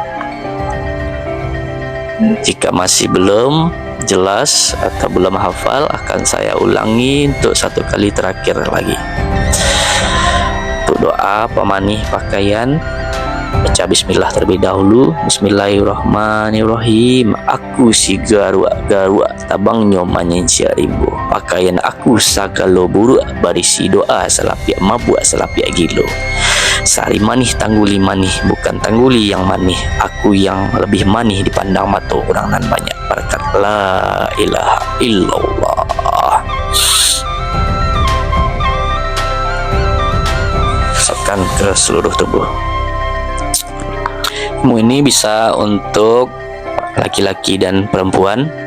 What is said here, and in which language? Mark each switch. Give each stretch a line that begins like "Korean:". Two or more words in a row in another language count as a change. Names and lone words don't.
Indonesian: Jika masih belum jelas atau belum hafal, akan saya ulangi untuk 1 kali terakhir lagi. Untuk doa pemanih pakaian, baca bismillah terlebih dahulu. Bismillahirrahmanirrahim.
Minangkabau: Aku si garua-garua, tabang nyomanyin siarimbo. Pakaian aku sagalo buruk, barisi doa salapiak mabuk salapiak gilo. Sari manih tangguli manih, bukan tangguli yang manih. Aku yang lebih manih dipandang mata orang nan banyak.
Arabic: Berkat لا إله إلا الله.
Indonesian: Rasakan ke seluruh tubuh. Ilmu ini bisa untuk laki-laki dan perempuan.